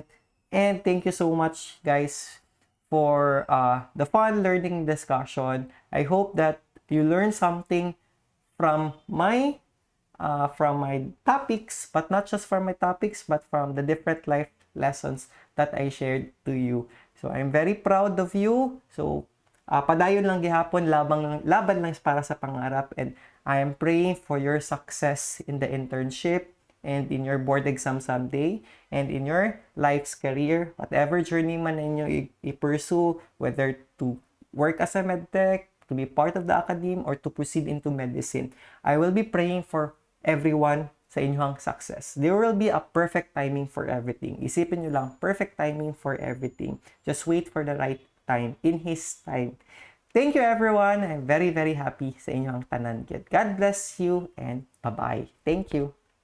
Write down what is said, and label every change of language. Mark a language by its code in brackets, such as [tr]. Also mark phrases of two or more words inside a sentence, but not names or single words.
[en] And thank you so much guys for the fun learning discussion. I hope that you learned something from my topics, but not just from my topics, but from the different life lessons that I shared to you. So I'm very proud of you. [ceb] So padayon lang gihapon, laban lang para sa pangarap, [en] and I am praying for your success in the internship and in your board exam someday, and in your life's career, whatever journey [ceb] man ninyo [en] i-pursue, whether to work as a medtech, to be part of the academe, or to proceed into medicine. I will be praying for everyone [ceb] sa inyong [en] success. There will be a perfect timing for everything. [tl] Isipin nyo lang, [en] perfect timing for everything. Just wait for the right time, in His time. Thank you everyone. I'm very, very happy [ceb] sa inyong tanan. [en] God bless you and bye-bye. Thank you.